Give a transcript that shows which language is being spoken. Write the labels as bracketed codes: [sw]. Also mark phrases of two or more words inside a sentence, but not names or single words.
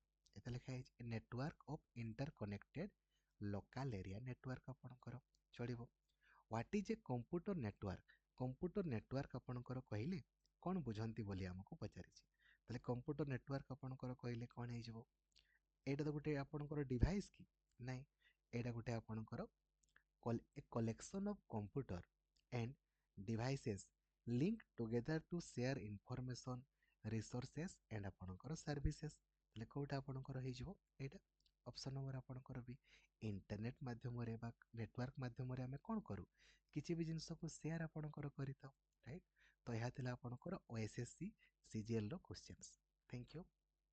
[or] ଏତେ ଲେଖା ହେଇଛି [en] network of inter connected local area network [or] ଆପଣଙ୍କର ଚଳିବ। [en] What is a computer network? computer network [or] ଆପଣଙ୍କର କହିଲେ କ'ଣ ବୁଝନ୍ତି ବୋଲି ଆମକୁ ପଚାରିଛି। ତାହେଲେ [en] computer network [or] ଆପଣଙ୍କର କହିଲେ କ'ଣ ହେଇଯିବ? ଏଇଟା ତ ଗୋଟେ ଆପଣଙ୍କର [en] ଡିଭାଇସ୍ କି? ନାଇଁ, ଏଇଟା ଗୋଟେ ଆପଣଙ୍କର a collection of computer and devices linked together to share information, resources and ଆପଣଙ୍କର services। [or] ତାହେଲେ କୋଉଟା ଆପଣଙ୍କର ହେଇଯିବ? ଏଇଟା [en] option number [or] ଆପଣଙ୍କର ବି। ଇଣ୍ଟରନେଟ୍ ମାଧ୍ୟମରେ ବା ନେଟୱାର୍କ ମାଧ୍ୟମରେ ଆମେ କ'ଣ କରୁ? କିଛି ବି ଜିନିଷକୁ ସେୟାର ଆପଣଙ୍କର କରିଥାଉ, ରାଇଟ୍? ତ ଏହା ଥିଲା ଆପଣଙ୍କର OSSC CGL ର କ୍ୱେଶ୍ଚନ୍ସ। [en] thank you.